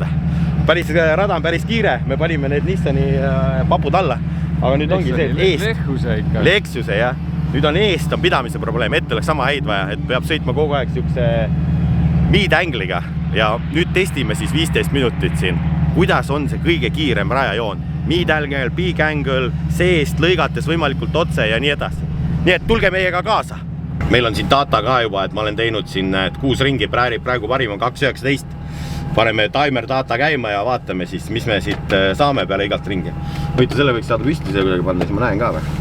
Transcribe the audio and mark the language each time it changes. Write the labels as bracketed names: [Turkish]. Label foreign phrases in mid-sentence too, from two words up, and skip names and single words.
[Estonian] Päris rada on päris kiire, me panime need Nissani papud alla, aga nüüd ongi see, et eest. Lexuse, jah. Nüüd on eest on pidamise probleem, ette oleks sama häid vaja, et peab sõitma kogu aeg siukse mid-angliga ja nüüd testime siis 15 minutit siin. Kuidas on see kõige kiirem rajajoon? [English] Mid-angle, big angle, [Estonian] seest lõigates võimalikult otse ja nii edasi. Nii et tulge meiega kaasa. Meil on siin data ka juba, et ma olen teinud siin 6 ringi, praegu parim on 2.19. Paneme [English] timer data [Estonian] käima ja vaatame siis, mis me siit saame peale igalt ringi. Võite selle võiks saada püsti see kuidagi panna, siis ma näen ka või?